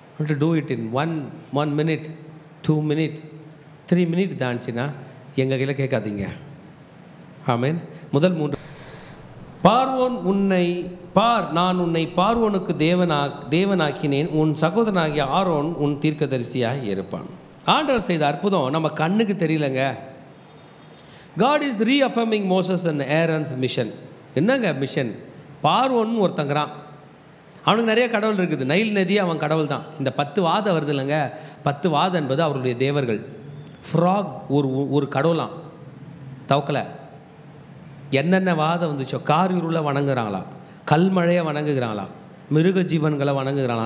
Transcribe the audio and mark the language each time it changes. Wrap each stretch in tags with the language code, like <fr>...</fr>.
<en>to do it in one minute, 2 minute, 3 minute</en> <ta>தான்ச்சுன்னா எங்கள் கையில் கேட்காதீங்க.</ta> <en>ஆமேன்.</en> <ta>முதல் 3 பார்வோன் உன்னை பார், நான் உன்னை பார்வோனுக்கு தேவனாக்கினேன், உன் சகோதரனாகிய ஆரோன் உன் தீர்க்கதரிசியாக இருப்பான். ஆண்டவர் செய்த அற்புதம் நம்ம கண்ணுக்கு தெரியலங்க.</ta> <en>God is reaffirming Moses and Aaron's mission.</en> <ta>என்னங்க மிஷன்? பார்வோன் ஒருத்தங்கிறான், அவனுக்கு நிறைய கடவுள் இருக்குது. நைல் நதி அவன் கடவுள் தான். இந்த 10 வாதம் வருது இல்லைங்க, 10 வாதம் என்பது அவருடைய தேவர்கள். ஃப்ராக் ஒரு கடவுளாம், தவக்கலை. என்னென்ன வாதம் வந்துச்சோ, காரிருளை வணங்குறாங்களாம், கல்மழையை வணங்குகிறாங்களாம், மிருக ஜீவன்களை வணங்குகிறாங்க.</ta>